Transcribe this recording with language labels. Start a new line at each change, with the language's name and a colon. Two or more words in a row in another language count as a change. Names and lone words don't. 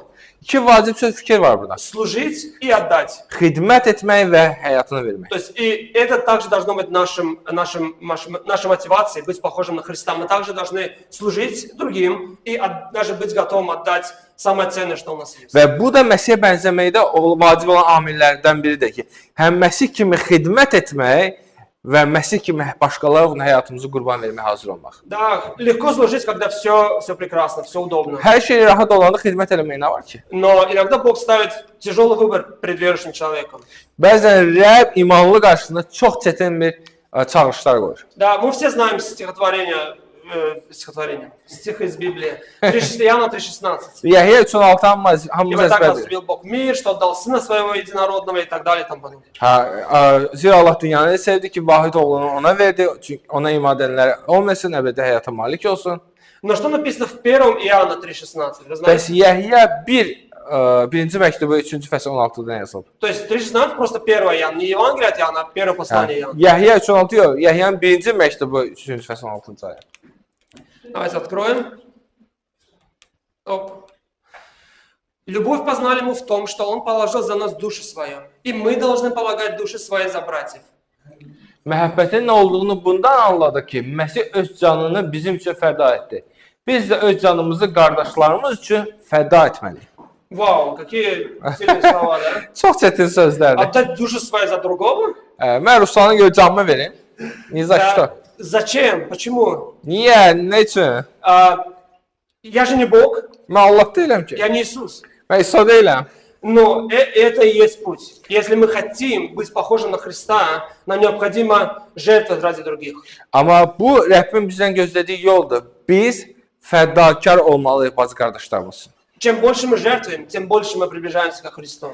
Azerbaijani: İki vacib söz fikir var burada.
Russian: Служить и отдать.
Azerbaijani: Xidmət etmək və həyatını vermək.
Russian: То есть и это также должно быть нашей мотивацией, быть похожим на Христа. Мы также должны служить другим и даже быть готовым отдать самое ценное, что у нас есть.
Azerbaijani: Və bu da Məsihə bənzəməkdə vacib olan amillərdən biridir ki, həm Məsih kimi xidmət etmək və Məsih kimi başqaları uğruna həyatımızı qurban verməyə hazır olmaq.
Russian: Да, lегко служить, когда все прекрасно, все удобно.
Azerbaijani: Hər şey rahat olanda xidmət eləmək nə var ki?
Russian: Но иногда Бог ставит тяжелый выбор перед верующим человеком.
Azerbaijani: Bəzən Rəbb imanlı qarşısında çox çətin bir çağırışlar qoyur.
Russian: Да, мы все знаем стих из Библии. Иоанна 3,16.
Azerbaijani: Yəhya 3:16 hamımız
Russian: Ибо так
Azerbaijani: əzbərdir.
Russian: возлюбил Бог мир, что отдал Сына Своего Единородного и так далее и тому подобное.
Azerbaijani: Zira Allah dünyanı sevdi ki, vahid oğlunu ona verdi, çünki ona iman edənlər olmasın, əbədi həyata malik olsun.
Russian: Но что написано в 1 Иоанна 3,16? Вы
Azerbaijani: Bəs
Russian: знаете?
Azerbaijani: Yəhya 1-ci məktubu 3-cü fəsil 16-dan yazılıb.
Russian: То есть 3,16 просто 1 Иоанна, не Евангелие от Иоанна, а первое послание Иоанна.
Azerbaijani: Yəhya 3:16 yox, Yəhya'nın 1-ci məktubu 3-cü fəsil 16-cı ayə.
Russian: Давайте откроем. Оп. Любовь познали мы в том, что Он положил за нас душу свою, и мы должны полагать души свои за братьев.
Azerbaijani: Məhəbbətin nə olduğunu bundan anladıq ki, Məsih öz canını bizim üçün fəda etdi. Biz də öz canımızı qardaşlarımız üçün fəda etməliyik.
Russian: Вау, какие сильные слова, да?
Azerbaijani: Çox çətin sözlərdir.
Russian: Отдать душу свои за другого?
Azerbaijani: Mən Ruslan'a görə canımı verim.
Russian: Ni za что? Зачем? Почему?
Azerbaijani: Niyə? Nə üçün?
Russian: Я же не Бог,
Azerbaijani: Mən Allah deyiləm ki.
Russian: я не Иисус.
Azerbaijani: Mən İsa deyiləm.
Russian: Но это и есть путь. Если мы хотим быть похожим на Христа, нам необходимо жертвовать ради других.
Azerbaijani: Amma bu Rəbbin bizdən gözlədiyi yoldur. Biz fədakar olmalıyıq bacı qardaşlarımız.
Russian: Чем больше мы жертвуем, тем больше мы приближаемся ко Христу.